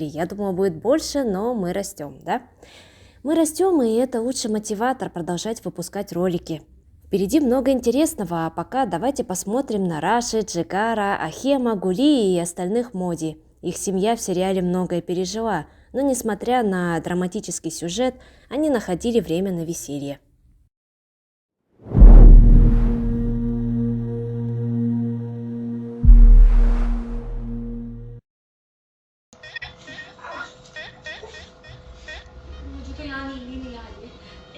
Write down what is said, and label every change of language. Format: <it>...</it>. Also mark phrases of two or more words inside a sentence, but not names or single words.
<ru>Я думала, будет больше, но мы растем, да? Мы растем, и это лучший мотиватор продолжать выпускать ролики. Впереди много интересного, а пока давайте посмотрим на Раши, Джигара, Ахема, Гули и остальных Моди. Их семья в сериале многое пережила, но несмотря на драматический сюжет, они находили время на веселье.</ru> <hi>मुझे तो यहाँ नींद ही नहीं आ रही है।</hi>